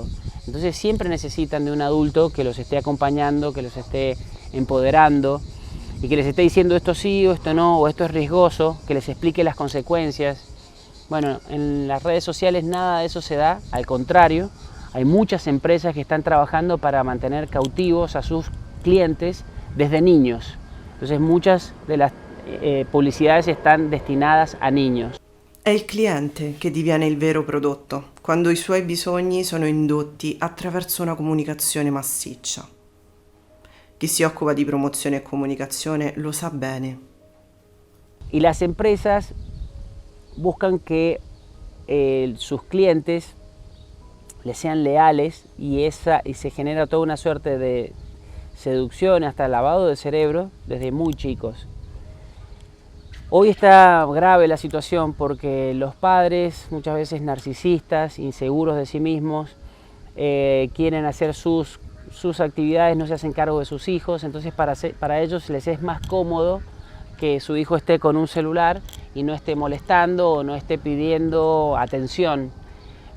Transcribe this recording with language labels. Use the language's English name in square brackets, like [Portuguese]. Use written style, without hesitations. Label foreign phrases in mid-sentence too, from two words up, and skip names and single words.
[Spanish] Entonces siempre necesitan de un adulto que los esté acompañando, que los esté empoderando y que les esté diciendo esto sí o esto no, o esto es riesgoso, que les explique las consecuencias. Bueno, en las redes sociales nada de eso se da, al contrario, hay muchas empresas que están trabajando para mantener cautivos a sus clientes desde niños. Entonces muchas de las pubblicità están destinadas a niños. [Italian] È il cliente che diviene il vero prodotto, quando i suoi bisogni sono indotti attraverso una comunicazione massiccia. Chi si occupa di promozione e comunicazione lo sa bene. [Spanish] Y las empresas buscan que sus clientes les sean leales y se genera toda una suerte de seducción, hasta lavado de cerebro desde muy chicos. Hoy está grave la situación porque los padres, muchas veces narcisistas, inseguros de sí mismos, quieren hacer sus actividades, no se hacen cargo de sus hijos, entonces para ellos les es más cómodo que su hijo esté con un celular y no esté molestando o no esté pidiendo atención.